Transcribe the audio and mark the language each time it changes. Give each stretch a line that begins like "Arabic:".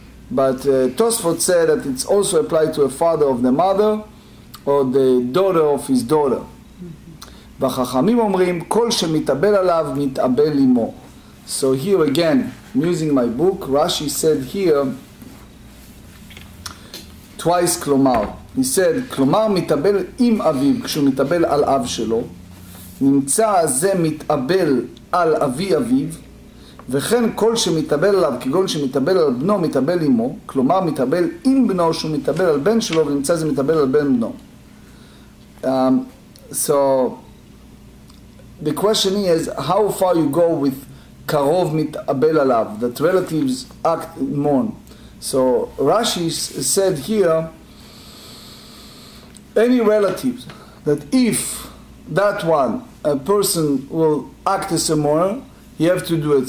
English: But Tosfot said that it's also applied to a father of the mother or the daughter of his daughter.
Hebrew: והחכמים אומרים, כל שמתאבל עליו מתאבל עמו.
English: So here again, I'm using my book, Rashi said here twice כלומר. He said,
Hebrew: כלומר מתאבל עם אביו, כשהוא מתאבל על אב שלו, נמצא זה מתאבל על אבי אביו, וכן כל שמתאבל עליו, כגון שמתאבל על בנו, מתאבל עמו, כלומר מתאבל עם בנו, שהוא מתאבל על בן שלו, ונמצא זה מתאבל על בן בנו.
English: So the question is how far you go with
Hebrew: karov mit'abel alav,
English: that relatives act mourn. So Rashi said here, any relatives, that if that one, a person will act as a mourner, you have to do it.